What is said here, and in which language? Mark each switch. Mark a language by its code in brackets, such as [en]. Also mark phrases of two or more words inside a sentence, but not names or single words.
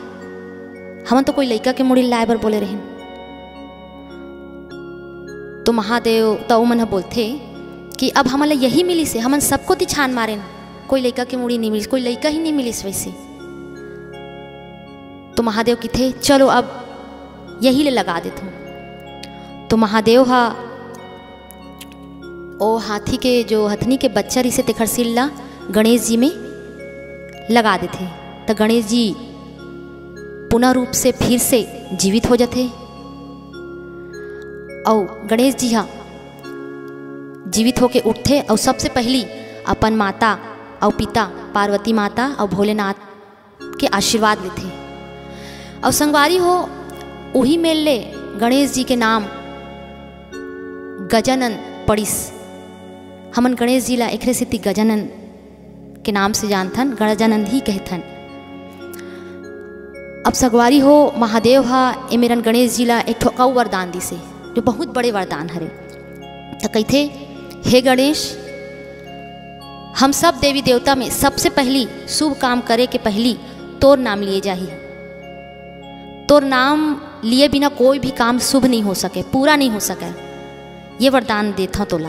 [hne] हमन तो कोई लइका के मुड़ी लाए बर बोले रहें। तो महादेव तो मन बोलते कि अब हमन यही मिली से, हमन सबको ती छान मारे, कोई लइका के मुड़ी नहीं मिली, कोई लइका ही नहीं मिलिस वैसे। तो महादेव की थे चलो अब यही ले लगा देता हूँ। तो महादेव हा ओ हाथी के जो हथनी के बच्चा रिसे तेखर सिल्ला गणेश जी में लगा देते। तो गणेश जी पुनः रूप से फिर से जीवित हो जाते। और गणेश जी हा जीवित होके उठते और सबसे पहली अपन माता और पिता पार्वती माता और भोलेनाथ के आशीर्वाद लेते। और संगवारी हो वही मेल ले गणेश जी के नाम गजानन पड़िस। हमन गणेश जी ला एकरे सेती गजानन के नाम से जानथन, गजानन ही कहथन। अब संगवारी हो महादेव हा एमेरन गणेश जी ला एक ठो वरदान दिसे जो बहुत बड़े वरदान हरे। तो कहते हे गणेश, हम सब देवी देवता में सबसे पहली शुभ काम करे के पहली तोर नाम लिए जाही। तोर नाम लिए बिना कोई भी काम शुभ नहीं हो सके, पूरा नहीं हो सके, ये वरदान देता तोला।